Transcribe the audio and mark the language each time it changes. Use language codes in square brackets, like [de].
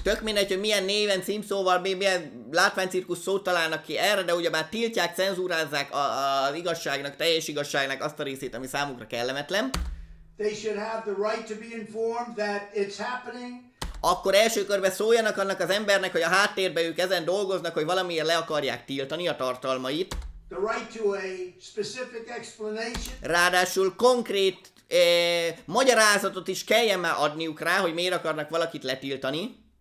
[hu] Tök mindegy, hogy milyen néven, címszóval, milyen látványcirkusz szót találnak ki erre, de ugyebár tiltják, cenzúrázzák az igazságnak, teljes igazságnak azt a részét, ami számukra kellemetlen. [en] They should have the right to be informed that it's happening. [hu] Akkor első körben szóljanak annak az embernek, hogy a háttérben ők ezen dolgoznak, hogy valamiért le akarják tiltani a tartalmait. [en] The right to a specific explanation. [hu] Ráadásul konkrét magyarázatot is kelljen már adniuk rá, hogy miért akarnak valakit letiltani.